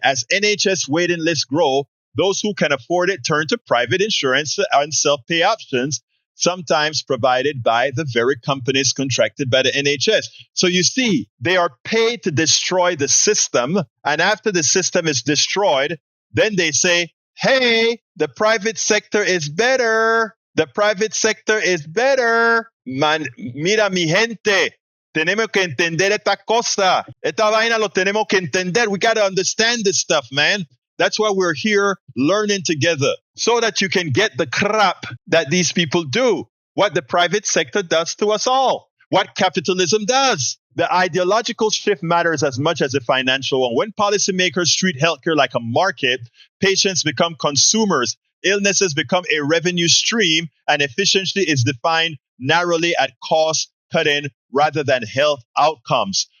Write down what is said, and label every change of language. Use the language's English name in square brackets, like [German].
[English] As NHS waiting lists grow, those who can afford it turn to private insurance and self-pay options, sometimes provided by the very companies contracted by the NHS. So you see, they are paid to destroy the system, and after the system is destroyed, then they say, hey, the private sector is better. The private sector is better. [Spanish] Mira, mi gente, tenemos que entender esta cosa. Esta vaina lo tenemos que entender. [English] We got to understand this stuff, man. That's why we're here learning together, so that you can get the crap that these people do, what the private sector does to us all, what capitalism does. The ideological shift matters as much as the financial one. When policymakers treat healthcare like a market, patients become consumers, illnesses become a revenue stream, and efficiency is defined narrowly at cost cutting rather than health outcomes.